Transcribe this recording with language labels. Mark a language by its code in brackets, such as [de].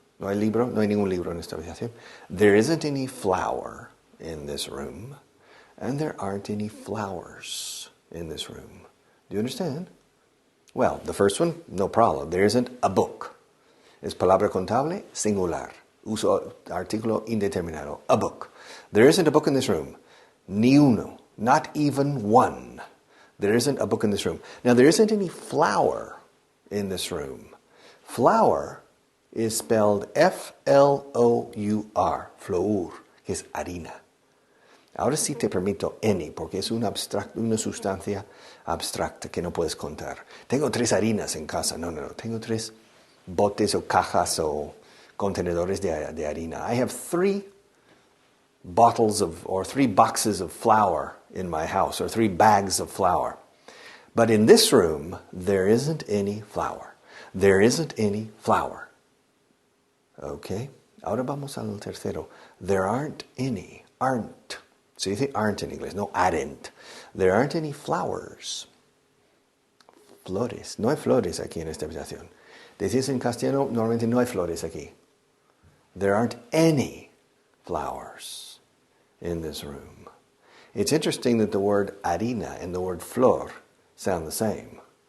[es] No hay libro, no hay ningún libro en esta habitación. [en] There isn't any flower in this room. And there aren't any flowers in this room. Do you understand? Well, the first one, no problem. There isn't a book. [es] Es palabra contable, singular. Uso artículo indeterminado. [en] A book. There isn't a book in this room. [es] Ni uno. [en] Not even one. There isn't a book in this room. Now, there isn't any flour in this room. Flour is spelled F-L-O-U-R. [es] Flour, que es harina. Ahora sí te permito any, porque es una sustancia abstracta que no puedes contar. Tengo 3 harinas en casa. No. Tengo 3 botes o cajas o contenedores de harina. [en] I have 3 bottles or 3 boxes of flour in my house, or 3 bags of flour. But in this room, there isn't any flour. There isn't any flour. Okay? [es] Ahora vamos al tercero. [en] There aren't any. Aren't. [es] Se dice aren't en inglés, no aren't. [en] There aren't any flowers. [es] Flores. No hay flores aquí en esta habitación. Decís en castellano, normalmente no hay flores aquí. [en] There aren't any flowers in this room. It's interesting that the word harina and the word flor sound the same.